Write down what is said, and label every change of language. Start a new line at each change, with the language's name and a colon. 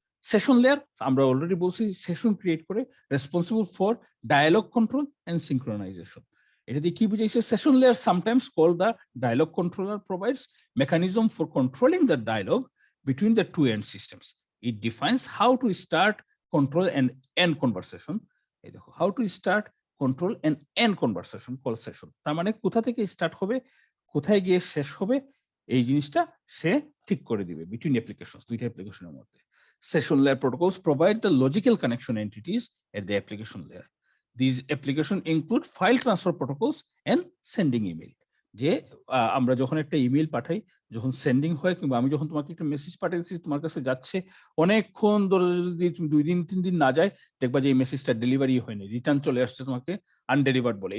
Bangla: Session layer আমরা already বলছি, session create করে
English: Responsible for dialogue control and synchronisation.
Bangla: এটা দিয়ে কি বুঝাইছে,
English: Session layer sometimes call the dialogue controller provides mechanism for controlling the dialogue between the two end systems. It defines how to start, control and end conversation.
Bangla: এই দেখো,
English: how to start, control and end conversation call session,
Bangla: তার মানে কোথা থেকে start হবে কোথায় গিয়ে শেষ হবে এই জিনিসটা সে ঠিক করে দিবে
English: between applications,
Bangla: দুইটা অ্যাপ্লিকেশনের মধ্যে।
English: Session layer protocols provide the logical connection entities at the application layer. These applications include file transfer protocols and sending email.
Bangla: যে আমরা যখন একটা ইমেল পাঠাই, যখন সেন্ডিং হয়, কিংবা আমি যখন তোমাকে একটা মেসেজ পাঠিয়েছি তোমার কাছে যাচ্ছে, অনেকক্ষণ ধরে যদি 2 দিন 3 দিন না যায় দেখবা যে এই মেসেজটা ডেলিভারি হয়নি, রিটার্ন চলে আসছে তোমাকে আনডেলিভার্ড বলে।